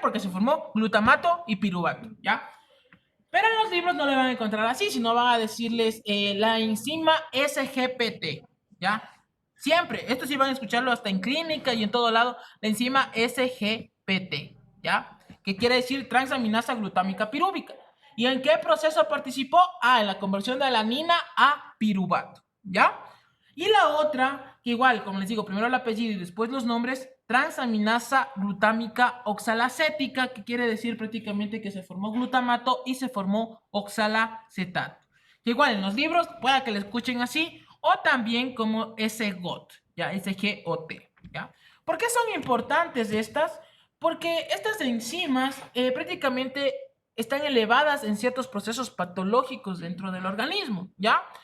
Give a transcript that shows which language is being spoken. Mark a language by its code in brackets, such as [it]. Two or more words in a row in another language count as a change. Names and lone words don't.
[es] Porque se formó glutamato y piruvato, ¿ya? Pero en los libros no le van a encontrar así, sino van a decirles la enzima SGPT, ¿ya? Siempre, esto sí van a escucharlo hasta en clínica y en todo lado, la enzima SGPT, ¿ya? Que quiere decir transaminasa glutámica pirúvica. ¿Y en qué proceso participó? Ah, en la conversión de alanina a piruvato, ¿ya? Y la otra, que igual, como les digo, primero el apellido y después los nombres, transaminasa glutámica oxalacética, que quiere decir prácticamente que se formó glutamato y se formó oxalacetato. Que igual en los libros pueda que le escuchen así, o también como SGOT, ya, SGOT, ¿ya? ¿Por qué son importantes estas? Porque estas enzimas prácticamente están elevadas en ciertos procesos patológicos dentro del organismo, ¿ya?